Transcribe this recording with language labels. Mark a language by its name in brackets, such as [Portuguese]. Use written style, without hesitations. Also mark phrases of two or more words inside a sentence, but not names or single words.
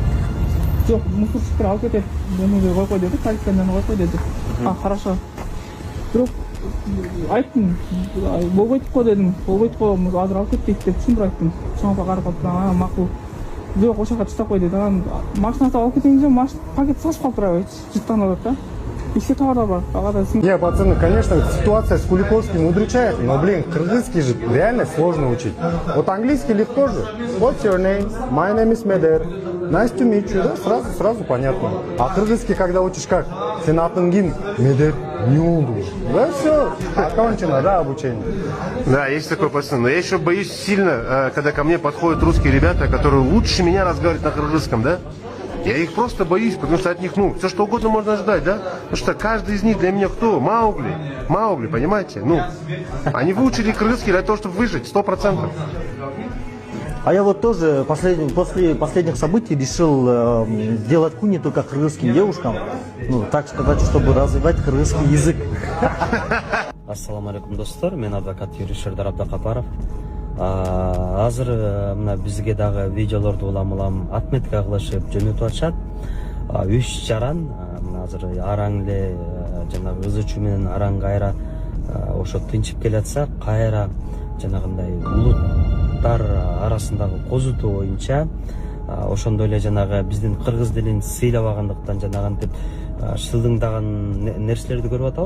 [Kyrgyz] Жок, мусорщиктер алып кетет. Мени койкой деди, полициядан койкой деди. Хорошо. Бирок айттым, болбойт го дедим. Болбойт го, азыр алып кетейик деп түшүндүрүп айттым. Чоң па карап атып, макул. Жок, ошол жака таштап кой деди. Анан машинаны алып кетейин десем, пакет сасып калдырабайт. Жыттанып атат да. [Russian] И все товары бар. Не, пацаны, конечно, ситуация с Куликовским удручает, но, блин, кыргызский же реально сложно учить. Вот английский легко же. [English] What's your name? My name is Meder. Nice to meet you. [Russian] Да, сразу понятно. А кыргызский, когда учишь как? [Kyrgyz] Сен атың ким? Медер. [Turkish] Не oldu. [Russian] Да все, окончено, да, обучение. Да, есть такой пацан. Но я еще боюсь сильно, когда ко мне подходят русские ребята, которые лучше меня разговаривают на кыргызском, да? Я их просто боюсь, потому что от них, все что угодно можно ждать, да? Потому что каждый из них для меня кто? Маугли. Маугли, понимаете? Они выучили кыргызский для того, чтобы выжить, 100%. А я вот тоже после последних событий решил сделать куни только кыргызским девушкам, так сказать, чтобы развивать кыргызский язык. [Arabic] السلام عليكم, [Kyrgyz] достор. Мен адвокат Юрий Шердар Абдакапаров. Азыр мына бизге дагы видеолорду улам отметка кылышып жөнөтүп атышат. 3 жаран азыр араң эле жанагы ыз ичүү менен араң кайра ошо тынчып келатса, кайра жанагындай улуттар арасындагы козутуу боюнча ошондой эле жанагы биздин кыргыз тилин сыйлабагандыктан жанагынтип шылдыңдаган нерселерди көрүп атабыз.